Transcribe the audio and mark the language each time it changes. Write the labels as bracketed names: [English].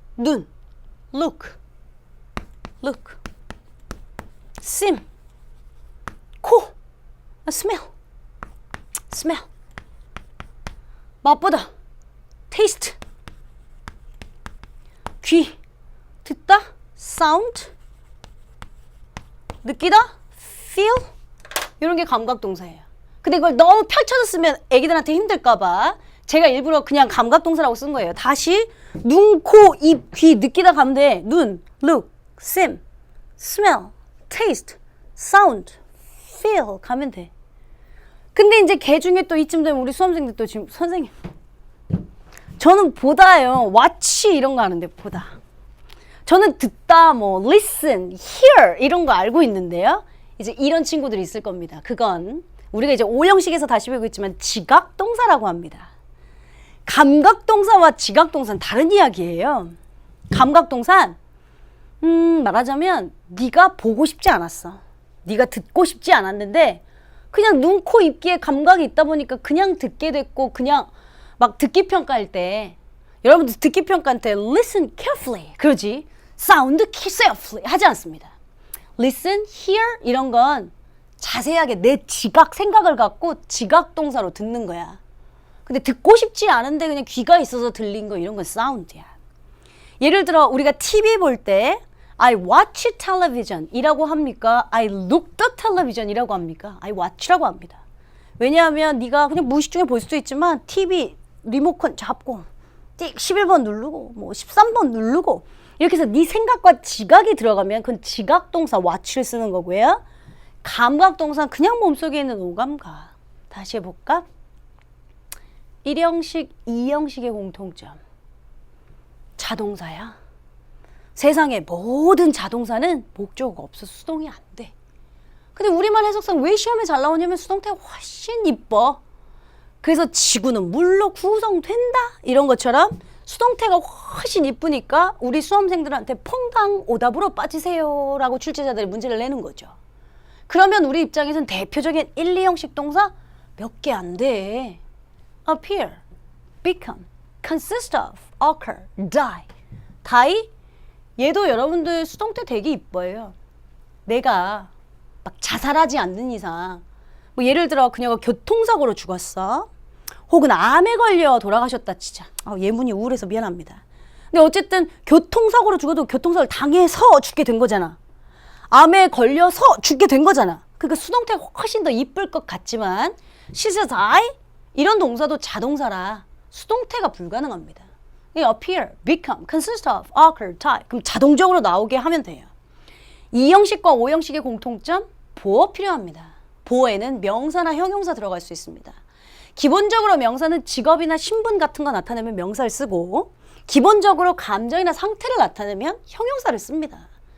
[Korean] 눈, look, 심, 코, smell, 맛보다, taste, 귀, 듣다, sound, 느끼다, feel. 이런 게 감각동사예요. 근데 이걸 너무 펼쳐서 쓰면 애기들한테 힘들까봐 제가 일부러 그냥 감각동사라고 쓴 거예요. 다시 눈, 코, 입, 귀 느끼다 가면 돼. [English] 눈, look, sim, smell, taste, sound, feel [Korean] 가면 돼. 근데 이제 걔 중에 또 이쯤 되면 우리 수험생들 또 지금 선생님 저는 보다요. watch 이런 거 아는데 보다. 저는 듣다 뭐 listen, hear 이런 거 알고 있는데요. 이제 이런 친구들이 있을 겁니다. 그건 우리가 이제 5형식에서 다시 배우고 있지만 지각동사라고 합니다. 감각동사와 지각동사는 다른 이야기예요. 감각동사는 말하자면 네가 보고 싶지 않았어. 네가 듣고 싶지 않았는데 그냥 눈, 코, 입, 귀에 감각이 있다 보니까 그냥 듣게 됐고 그냥 막 듣기 평가할 때 여러분들 듣기 평가할 때 [English] listen carefully [Korean] 그러지 [English] sound carefully [Korean] 하지 않습니다. listen, hear 이런 건 자세하게 내 지각 생각을 갖고 지각동사로 듣는 거야. 근데 듣고 싶지 않은데 그냥 귀가 있어서 들린 거 이런 건 사운드야. 예를 들어 우리가 TV 볼 때 [English] I watch television [Korean] 이라고 합니까? [English] I look the television [Korean] 이라고 합니까? I watch라고 합니다. 왜냐하면 네가 그냥 무의식 중에 볼 수도 있지만 TV 리모컨 잡고 띡 11번 누르고 뭐 13번 누르고 이렇게 해서 네 생각과 지각이 들어가면 그건 지각동사 watch를 쓰는 거고요. 감각동사는 그냥 몸속에 있는 오감각. 다시 해볼까? 1형식, 2형식의 공통점. 자동사야. 세상의 모든 자동사는 목적어가 없어서 수동이 안 돼. 근데 우리말 해석상 왜 시험에 잘 나오냐면 수동태가 훨씬 이뻐. 그래서 지구는 물로 구성된다 이런 것처럼 수동태가 훨씬 이쁘니까 우리 수험생들한테 퐁당 오답으로 빠지세요 라고 출제자들이 문제를 내는 거죠. 그러면 우리 입장에서는 대표적인 1, 2형식 동사 몇 개 안 돼. [English] appear, become, consist of, occur, die. die? [Korean] 얘도 여러분들 수동태 되게 이뻐요. 내가 막 자살하지 않는 이상 뭐 예를 들어 그녀가 교통사고로 죽었어. 혹은 암에 걸려 돌아가셨다 치자. 예문이 우울해서 미안합니다. 근데 어쨌든 교통사고로 죽어도 교통사고를 당해서 죽게 된 거잖아. 암에 걸려서 죽게 된 거잖아. 그러니까 수동태가 훨씬 더 이쁠 것 같지만 [English] she's die? [Korean] 이런 동사도 자동사라 수동태가 불가능합니다. [English] appear, become, consist of, occur, die. [Korean] 그럼 자동적으로 나오게 하면 돼요. 2형식과 5형식의 공통점, 보어 필요합니다. 보어에는 명사나 형용사 들어갈 수 있습니다. 기본적으로 명사는 직업이나 신분 같은 거 나타내면 명사를 쓰고 기본적으로 감정이나 상태를 나타내면 형용사를 씁니다.